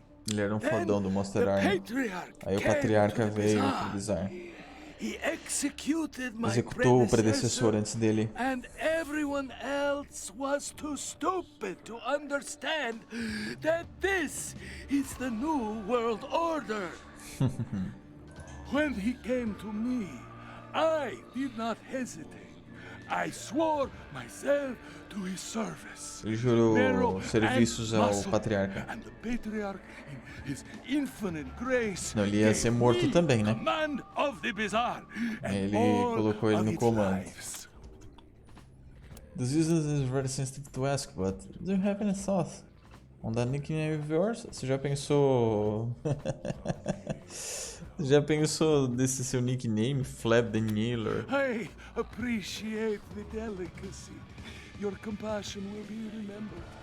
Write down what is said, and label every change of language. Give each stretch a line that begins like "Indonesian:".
Portuguese: Ele era um fodão do Monster Army. Aí o patriarca veio pro bizarro. Executou o predecessor antes dele.
English: And everyone else was too stupid to understand that this is the new world order. When he came to me, I did not hesitate. I swore myself to his service.
Portuguese: Ele jurou serviços ao patriarca.
English: And the patriarch, in his infinite grace,
Portuguese: não, ele ia ser morto também, né? Ele colocou ele no comando.
English: This is very sensitive to ask, but do you have any thoughts on that nickname of yours?
Portuguese: Você já pensou... Já pensou desse seu nickname, Flab the Kneeler?
English: I appreciate the delicacy. Your compassion will be remembered.